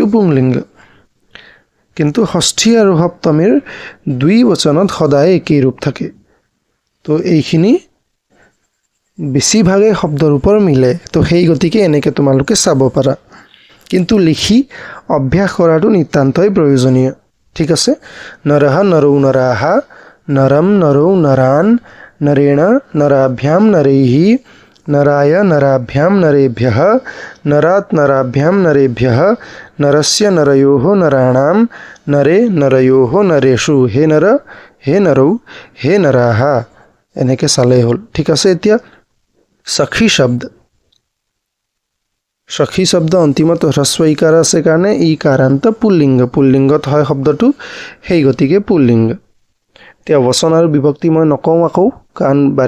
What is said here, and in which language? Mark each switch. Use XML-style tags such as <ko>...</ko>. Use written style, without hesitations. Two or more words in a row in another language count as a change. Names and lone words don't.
<as>পুংলিংগ কিন্তু ষষ্ঠী আৰু সপ্তমীৰ দুই वचনত সদায় একেই रूप থাকে তো এইখিনি বেছিভাগে শব্দৰ ওপৰ মিলে তো সেই গতিকে এনেকৈ তোমালোকে চাব পাৰা কিন্তু লিখি অভ্যাস কৰাটো নিতান্তই প্ৰয়োজনীয় ঠিক আছে</as> <sa>নৰহ নৰৌ নৰাহা নৰম নৰৌ নৰান নৰেণ নৰাভ্যাম নৰैः नराय नराभ्यां नरेभ्यः नरात नराभ्यां नरेभ्यः नरस्य नरयोः नराणां नरे नरयोः नरेषु हे नर हे नरौ हे नराः</sa> <as>এনেকৈ চালে হ'ল ঠিক আছে এতিয়া সখী শব্দ অন্তিমত হ্ৰস্ব ইকাৰ আছে কাৰণে ই কাৰান্ত পুল্লিংগত হয় শব্দটো সেই গতিকে পুল্লিংগ এতিয়া বচন আৰু বিভক্তি মই নকওঁ আকৌ কাৰণ বাৰে</as>